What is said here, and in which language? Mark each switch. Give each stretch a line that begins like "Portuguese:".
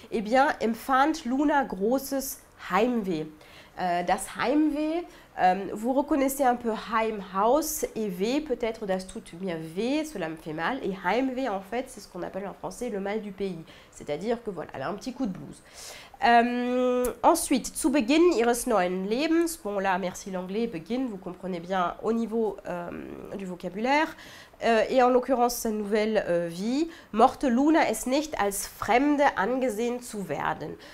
French: Eh bien,
German: empfand Luna großes Heimweh.
French: Das Heimweh, vous reconnaissez un peu Heim, Haus, et Weh, peut-être
German: das tut mir weh,
French: cela me fait mal. Et Heimweh, en fait, c'est ce qu'on appelle en français le mal du pays. C'est-à-dire que voilà, elle a un petit coup de blues. Ensuite,
German: zu Beginn ihres neuen Lebens,
French: bon là, merci l'anglais, Beginn, vous comprenez bien au niveau du vocabulaire. Et en l'occurrence, sa nouvelle vie,
German: mochte Luna es nicht als Fremde angesehen zu werden.